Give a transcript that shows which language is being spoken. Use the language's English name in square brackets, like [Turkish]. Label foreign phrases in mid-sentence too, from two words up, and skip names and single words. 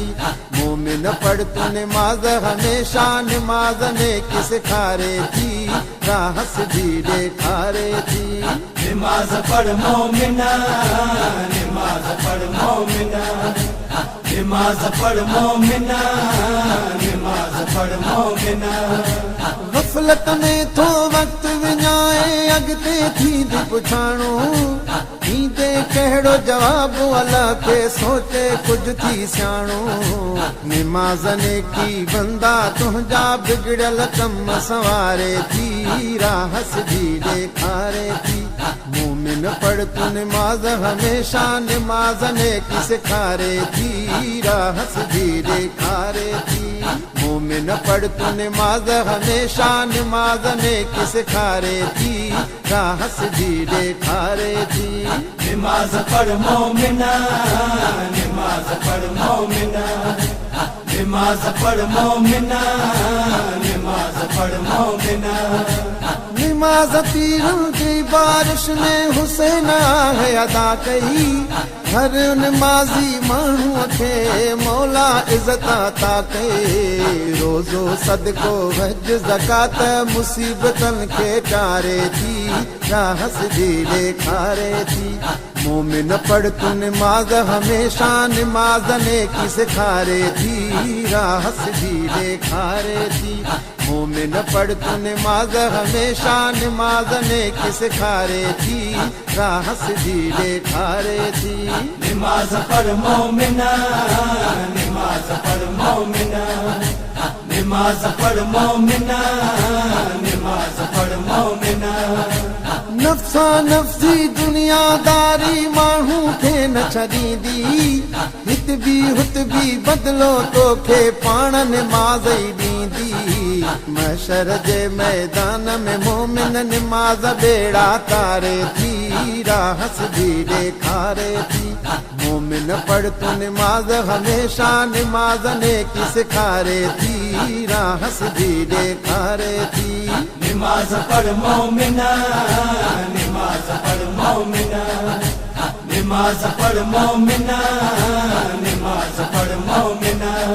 [Sindhi] मोमिन पढ़ तू नमाज हमेशा, नमाज ने की सिखारे थी, राह सीधे खारे थी। नमाज पढ़ मोमिना, नमाज पढ़ मोमिना, नमाज पढ़ मोमिना, नमाज पढ़ मोमिना। गफलत में थो वक्त विञाए, अॻिते थींदी पुछाणो, ईंदे कहिड़ो जवाबु अल्लाह खे सोचे कुझु थी सियाणो। नमाज़ ने की बंदा तुंहिंजा बिगड़ियल कम संवारे थी, राह सीधी ॾेखारे थी। मोमिन पढ़ तू नमाज हमेशा, नमाज ने की सिखारे थी, राह सीधी ॾेखारे थी। मोमिन पढ़ तू नमाज हमेशा, नमाज ने की सिखारे थी, राह सीधी ॾेखारे थी। नमाज पढ़ मोमिना, नमाज पढ़ मोमिना, नमाज पढ़ मोमिना, नमाज पढ़ मोमिना। [Urdu] نماز تیروں کی بارش میں [Sindhi] हुसैन है अदा कई, हर नमाजी माण्हूअ खे मौला इज़त अता कई। रोज़ो सदको हज ज़कात मुसीबतन के टारे थी, राह सीधी ॾेखारे थी। मोमिन पढ़ तू नमाज हमेशा, नमाज ने की सिखारे थी, राह सीधी ॾेखारे थी। मोमिन पढ़ तू नमाज हमेशा, नमाज ने की सिखारे थी, राह सीधी ॾेखारे थी। नमाज पढ़ मोमिना, नमाज पढ़ मोमिना, नमाज पढ़ मोमिना, नमाज पढ़ मोमिना। नफ्सा नफ्सी दुनियादारी माण्हू खे न छॾींदी, हित बि बदिलो तोखे पाण नमाज़ ई ॾींदी। महशर जे मैदान में मोमिन नमाज बेड़ा तारे थी, राह सीधी ॾेखारे थी। मोमिन पढ़ तू नमाज हमेशा, नमाज ने की सिखारे थी, राह सीधी ॾेखारे थी। नमाज पढ़ मोमिना, नमाज पढ़ मोमिना, नमाज पढ़ मोमिना, नमाज पढ़ मोमिना।